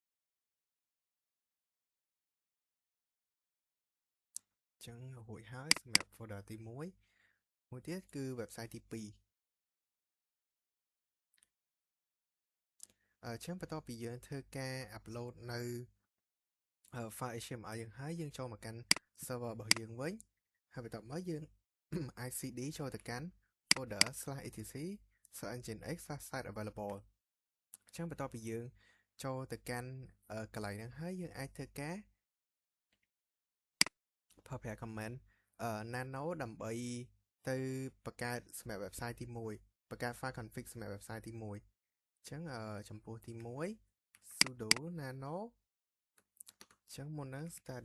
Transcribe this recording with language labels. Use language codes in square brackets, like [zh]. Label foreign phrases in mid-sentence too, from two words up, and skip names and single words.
[km] ចឹងរួចហើយសម្រាប់ folder ទី1មួយទៀតគឺ website ទី2ចឹងបន្ទាប់ពីយើងធ្វើការ upload នៅ [en] file HTML [km] យើងហើយយើងចូលមកកាន់ server របស់យើងវិញហើយបន្ទាប់មកយើង អាច cd ចូលទៅកាន់ [en] folder/etc/nginx/site available [km] ចឹងបន្ទាប់ពីយើងចូលទៅកាន់កន្លែងហ្នឹងហើយយើងអាចធ្វើការ ប្រើប្រាស់ [en] command nano [km] ដើម្បីទៅបង្កើតសម្រាប់ website ទី1បង្កើត [en] file config [km] សម្រាប់ website ទី1អញ្ចឹងចំពោះទី1 [en] sudo nano [km] អញ្ចឹងមុនហ្នឹង